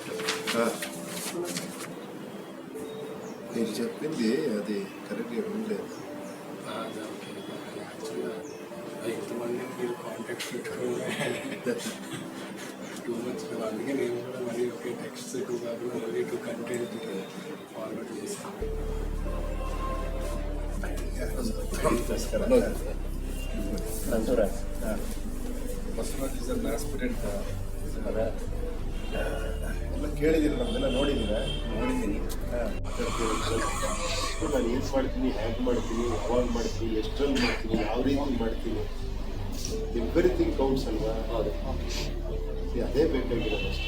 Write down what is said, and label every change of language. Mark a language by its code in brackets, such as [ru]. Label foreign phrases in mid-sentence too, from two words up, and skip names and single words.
[te] మీరు చెప్పింది అది కరెక్ట్గా ఉండలేదు యాక్చువల్గా ఎంతమంది మీరు కాంటాక్ట్ పెట్టుకోవాలి 2 months కదా అందుకే నేను కూడా మరి ఒకే టెక్స్ట్ కాకుండా మరి 2 కంటెంట్ ఫార్వర్డ్ చేశాను [kn] ಎಲ್ಲ ಕೇಳಿದ್ದೀರ ನಮ್ದೆಲ್ಲ ನೋಡಿದ್ದೀರಾ ನೋಡಿದ್ದೀನಿ ನಾನು ಏನು ಮಾಡ್ತೀನಿ ಹ್ಯಾಗೆ ಮಾಡ್ತೀನಿ ಯಾವಾಗ ಮಾಡ್ತೀನಿ ಎಷ್ಟರಲ್ಲಿ ಮಾಡ್ತೀನಿ ಯಾವ ರೀತಿ ಮಾಡ್ತೀನಿ [en] everything counts [kn] ಅಲ್ವಾ ಅದೇ ಬೇಕಾಗಿರೋದು ಅಷ್ಟೇ